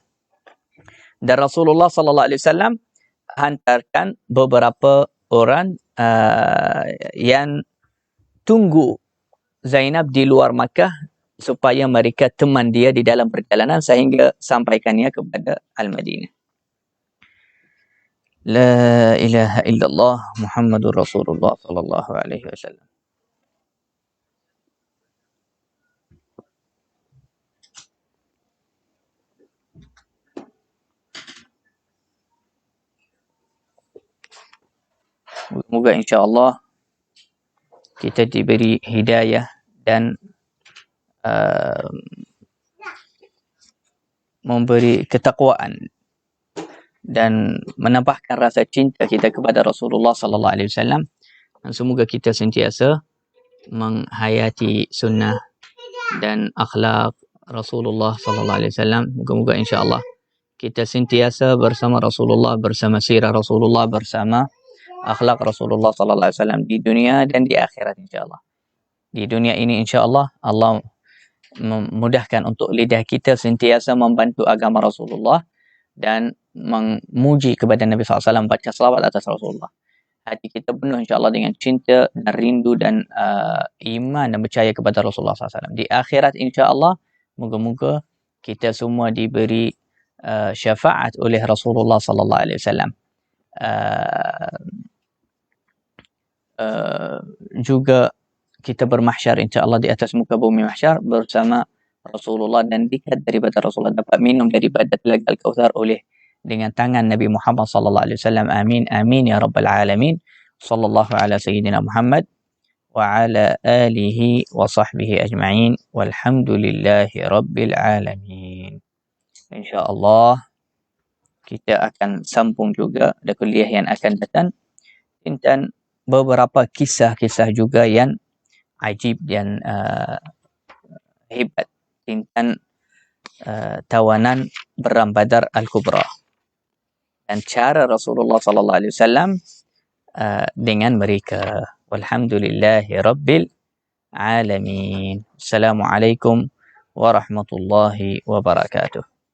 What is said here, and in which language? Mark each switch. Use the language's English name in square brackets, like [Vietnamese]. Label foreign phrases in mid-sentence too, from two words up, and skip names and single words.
[Malay] Dan Rasulullah SAW hantarkan beberapa orang yang tunggu Zainab di luar Makkah supaya mereka teman dia di dalam perjalanan sehingga sampaikannya kepada Al-Madinah. [Arabic] لا إله إلا الله محمد رسول الله صلى الله عليه وسلم. [Malay] Semoga insya-Allah kita diberi hidayah dan memberi ketakwaan dan menambahkan rasa cinta kita kepada Rasulullah [Arabic] صلى الله عليه وسلم, [Malay] dan semoga kita sentiasa menghayati sunnah dan akhlak Rasulullah [Arabic] صلى الله عليه وسلم. [Malay] Moga-moga insya-Allah kita sentiasa bersama Rasulullah, bersama sirah Rasulullah, bersama akhlak Rasulullah [Arabic] صلى الله عليه وسلم [Malay] di dunia dan di akhirat insya-Allah. Di dunia ini insya-Allah Allah memudahkan untuk lidah kita sentiasa membantu agama Rasulullah dan memuji kepada Nabi SAW, baca salawat atas Rasulullah. Hati kita penuh insya-Allah dengan cinta dan rindu dan iman dan percaya kepada Rasulullah SAW. Di akhirat insya-Allah, moga-moga kita semua diberi syafaat oleh Rasulullah [Arabic] صلى الله عليه وسلم. [Malay] Juga kita bermahsyar insya-Allah di atas muka bumi mahsyar bersama Rasulullah dan dekat daripada Rasulullah, dapat minum daripada telaga Al-Kautsar oleh dengan tangan Nabi Muhammad [Arabic] صلى الله عليه وسلم. آمين آمين يا رب العالمين. صلى الله على سيدنا محمد وعلى آله وصحبه أجمعين والحمد لله رب العالمين. [Malay] Insya-Allah kita akan sambung juga di kuliah yang akan datang tentang beberapa kisah-kisah juga yang ajib dan hebat tentang tawanan Perang Badar Al-Kubra dan cara Rasulullah [Arabic] صلى الله عليه وسلم [Malay] dengan mereka. [Arabic] والحمد لله رب العالمين. السلام عليكم ورحمة الله وبركاته.